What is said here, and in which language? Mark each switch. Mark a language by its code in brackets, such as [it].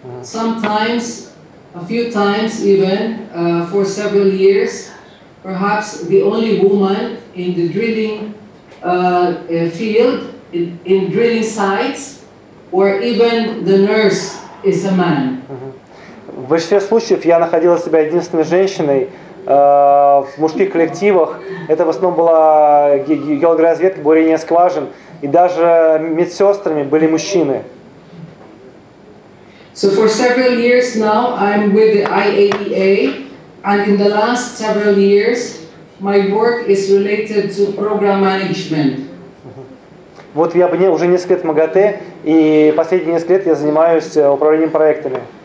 [en] Sometimes, a few times even, for several years, perhaps the only woman in the drilling field, in drilling sites, or even the nurse is a man. [ru] В большинстве случаев я находила себя единственной женщиной в мужских коллективах это в основном была геологоразведка, бурение скважин, и даже медсестрами были мужчины. [en] So for several years now, I'm with the IAEA, and in the last several years, my work is related to program management. [ru] Вот я уже несколько лет в МАГАТЭ, и последние несколько лет я занимаюсь управлением проектами.